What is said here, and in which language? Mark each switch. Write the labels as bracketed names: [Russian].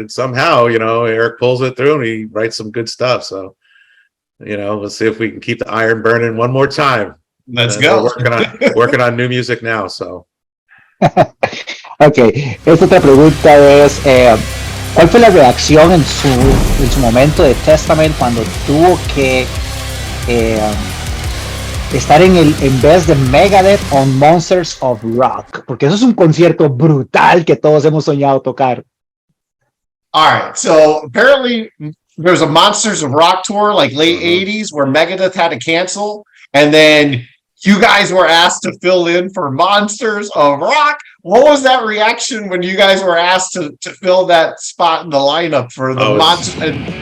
[English] And somehow, Eric pulls it through and he writes some good stuff. So, let's see if we can keep the iron burning one more time. Let's go. We're working on new music now. So. [Spanish] Ok, esta otra pregunta es, ¿cuál fue la reacción en su momento de Testament cuando tuvo que estar en vez de Megadeth on Monsters of Rock? Porque eso es un concierto brutal que todos hemos soñado tocar. [English] All right, so apparently there was a Monsters of Rock tour, like late 80s, where Megadeth had to cancel, and then you guys were asked to fill in for Monsters of Rock. What was that reaction when you guys were asked to fill that spot in the lineup for the Monsters?